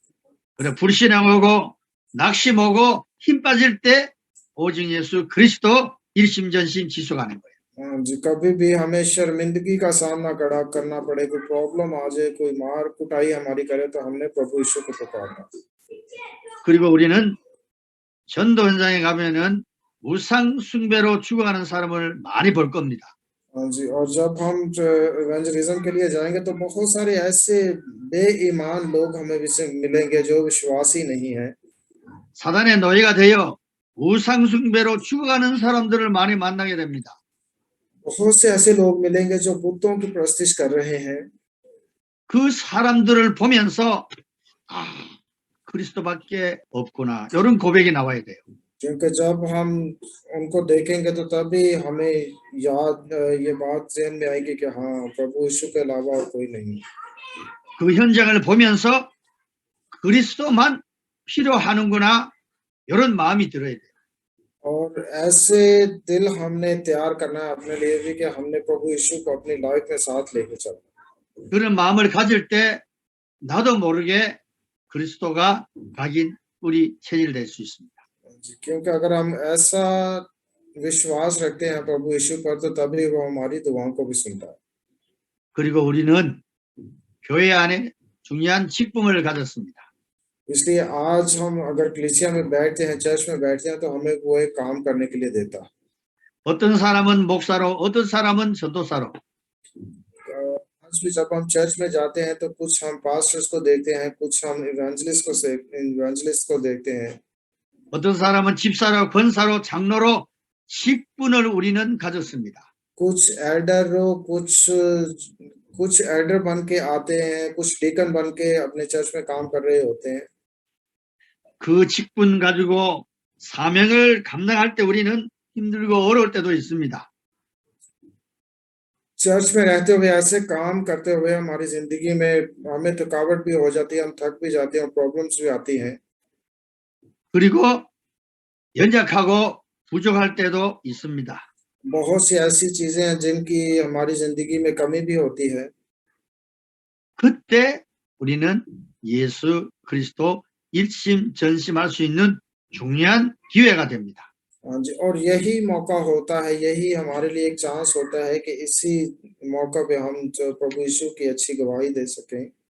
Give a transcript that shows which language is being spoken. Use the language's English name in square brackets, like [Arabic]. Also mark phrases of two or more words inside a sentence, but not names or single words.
[Korean] 그래 불신앙 오고 낙심 오고 힘 빠질 때 오직 예수 그리스도 일심전심 지속하는 거예요. [Hindi] हाँ जी, कभी भी हमें शर्मिंदगी का सामना करना पड़े, कोई प्रॉब्लम आ जाए, कोई मार कुटाई हमारी करे, तो हमने प्रभु यीशु को पुकारना। [Korean] 그리고 우리는 전도 현장에 가면은 우상 숭배로 죽어가는 사람을 많이 볼 겁니다. [Hindi] हाँ जी, और जब हम इवेंजलिज्म के लिए जाएंगे तो बहुत सारे ऐसे बेईमान लोग हमें मिलेंगे जो विश्वासी नहीं है। [Korean] 사단의 노예가 되어 우상 숭배로 죽어가는 사람들을 많이 만나게 됩니다. [Hindi] बहुत से ऐसे लोग मिलेंगे जो बुतों की प्रस्तिश कर रहे हैं। [Korean] 그 사람들을 보면서 아, 그리스도밖에 없구나. 이런 고백이 나와야 돼요. [Hindi] क्योंकि जब हम उनको देखेंगे तो तभी हमें ये बात ज़हन में आएगी कि हाँ, प्रभु यीशु के अलावा और कोई नहीं। [Korean] 그 현장을 보면서 그리스도만 필요하는구나. 이런 마음이 들어야 돼요. [Hindi] और ऐसे दिल हमने तैयार करना है अपने लिए भी कि हमने प्रभु यीशु को अपनी लाइफ में साथ लेके चलना। [Korean] 그런 마음을 가질 때 나도 모르게 그리스도가 각인 뿌리 체질될 수 있습니다. [Hindi] क्योंकि अगर हम ऐसा विश्वास रखते हैं प्रभु यीशु पर तो तभी वो हमारी दुआओं को भी सुनता है। [Korean] 그리고 우리는 교회 안에 중요한 직분을 가졌습니다. [Hindi] इसलिए आज हम अगर कलीसिया में बैठते हैं, चर्च में बैठते हैं, तो हमें वो एक काम करने के लिए देता है। [Korean] 어떤 사람은 목사로, 어떤 사람은 전도사로, [Hindi] आज भी जब हम चर्च में जाते हैं तो कुछ हम पास्टर्स को देखते हैं, कुछ हम इवेंजलिस्ट को देखते हैं, [Korean] 어떤 사람은 집사로, 권사로, 장로로 직분을 우리는 가졌습니다. [Hindi] कुछ एल्डर कुछ एल्डर बन के आते हैं, कुछ डीकन बन के अपने चर्च में काम कर रहे होते हैं। [Korean] 그 직분 가지고 사명을 감당할 때 우리는 힘들고 어려울 때도 있습니다. [Hindi] चर्च में रहते हुए ऐसे काम करते हुए हमारी जिंदगी में हमें थकावट भी हो जाती है, हम थक भी जाते हैं और प्रॉब्लम्स भी आती हैं। [Korean] 그리고 연약하고 부족할 때도 있습니다. [Hindi] बहुत सी ऐसी चीजें हैं जिनकी हमारी जिंदगी में कमी भी होती है। [Korean] 그때 우리는 예수 그리스도 일심전심할 수 있는 중요한 기회가 됩니다. [Hindi] हाँ जी, और यही मौका होता है, यही हमारे लिए एक चांस होता है कि इसी मौका पे हम जो प्रभु यीशु की अच्छी गवाही दे सकें।